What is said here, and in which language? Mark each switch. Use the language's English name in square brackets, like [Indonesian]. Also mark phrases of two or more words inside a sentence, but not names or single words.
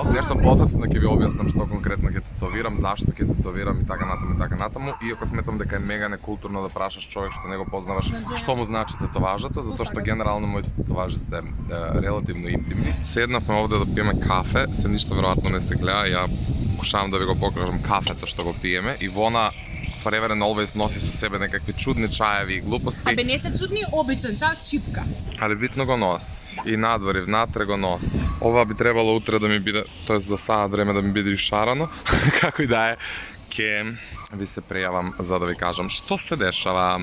[Macedonian] Нешто потоцно ќе ви објаснам што конкретно ќе татовирам, зашто ќе татовирам и така натаму. Иако сметам дека е мега некултурно да прашаш човек што не го познаваш што му значи татоважата, затоа што генерално моите татоважи се релативно интимни. Седнавме овде да пиеме кафе, се ништо веројатно не се гледа, ја покушавам да ви го покажам кафето што го пиеме. Ивона [English] forever and always [Macedonian] носи со себе некакви чудни чаеви и глупости. Абе не се чудни, обичен чај од шипка. Али битно го носи. И надвор и внатре го носи. Ова би требало утре да ми биде, тоест за саат време да ми биде ишарано. Како и да е, ке ви се пријавам за да ви кажам што се дешава.